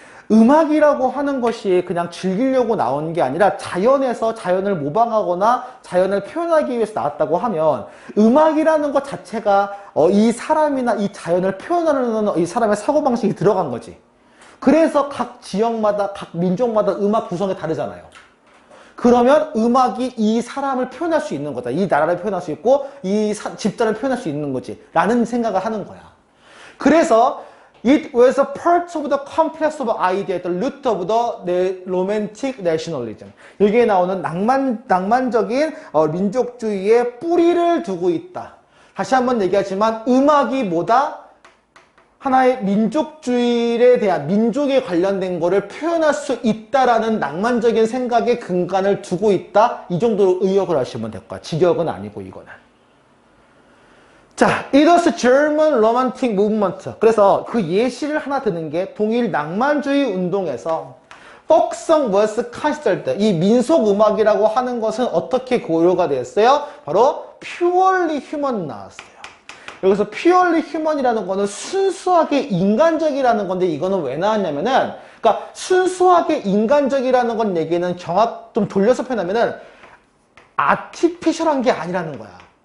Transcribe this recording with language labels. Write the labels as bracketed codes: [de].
[ko] 음악이라고 하는 것이 그냥 즐기려고 나온 게 아니라 자연에서 자연을 모방하거나 자연을 표현하기 위해서 나왔다고 하면 음악이라는 것 자체가 이 사람이나 이 자연을 표현하는 이 사람의 사고방식이 들어간 거지. 그래서 각 지역마다 각 민족마다 음악 구성이 다르잖아요. 그러면 음악이 이 사람을 표현할 수 있는 거다. 이 나라를 표현할 수 있고 이 집단을 표현할 수 있는 거지 라는 생각을 하는 거야. 그래서 [en] It was a part of the complex of idea, the root of the romantic nationalism. [ko] 여기에 나오는 낭만적인 민족주의의 뿌리를 두고 있다. 다시 한번 얘기하지만 음악이 뭐다? 하나의 민족주의에 대한 민족에 관련된 거를 표현할 수 있다라는 낭만적인 생각에 근간을 두고 있다. 이 정도로 의역을 하시면 될 거야. 직역은 아니고 이거는. [en] 자, it was German romantic movement. [ko] 그래서 그 예시를 하나 드는 게 동일 낭만주의 운동에서 [en] folk song was considered. [ko] 이 민속 음악이라고 하는 것은 어떻게 고려가 됐어요? 바로 purely human 나왔어요. 여기서 purely human이라는 거는 순수하게 인간적이라는 건데 이거는 왜 나왔냐면은 그러니까 순수하게 인간적이라는 건 얘기는 좀 돌려서 표현하면은 artificial한 게 아니라는 거야.